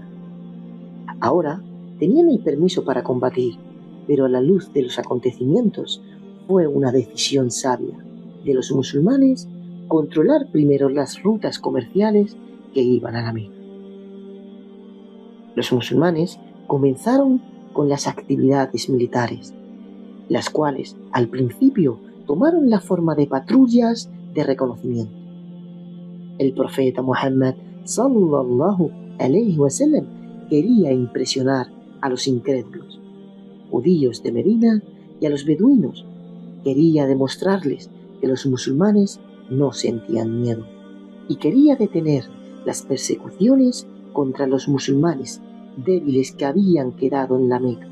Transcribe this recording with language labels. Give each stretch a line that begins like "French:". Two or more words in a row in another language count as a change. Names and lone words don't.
Spanish: Ahora tenían el permiso para combatir, pero a la luz de los acontecimientos fue una decisión sabia de los musulmanes controlar primero las rutas comerciales que iban a la Meca. Los musulmanes comenzaron con las actividades militares, las cuales al principio tomaron la forma de patrullas de reconocimiento. El profeta Muhammad
Arabic: صلى الله عليه وسلم
Spanish: quería impresionar a los incrédulos, judíos de Medina, y a los beduinos. Quería demostrarles que los musulmanes no sentían miedo, y quería detener las persecuciones contra los musulmanes débiles que habían quedado en la Meca.